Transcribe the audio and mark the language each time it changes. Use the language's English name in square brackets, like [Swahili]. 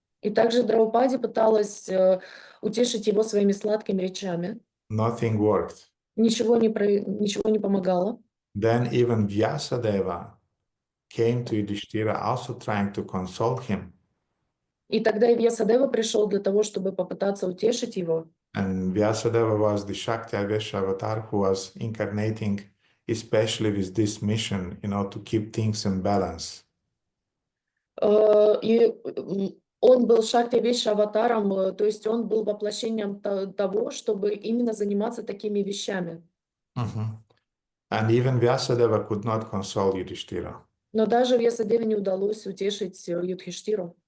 [Russian] И также Драупади пыталась утешить его своими сладкими речами. [English] Nothing worked. [Russian] Ничего не помогало. [English] Then even Vyasadeva came to Yudhishthira also trying to console him. [Russian] И тогда и Вьясадева пришел для того, чтобы попытаться утешить его. [English] And Vyasadeva was the Shakti Avesha avatar who was incarnating especially with this mission, to keep things in balance. [Russian] И он был Шакти-Веши аватаром, то есть он был воплощением того, чтобы именно заниматься такими вещами. [English] And even Vyasadeva could not console Yudhishthira. [Russian] Но даже Вьясадеве не удалось утешить Юдхиштиру.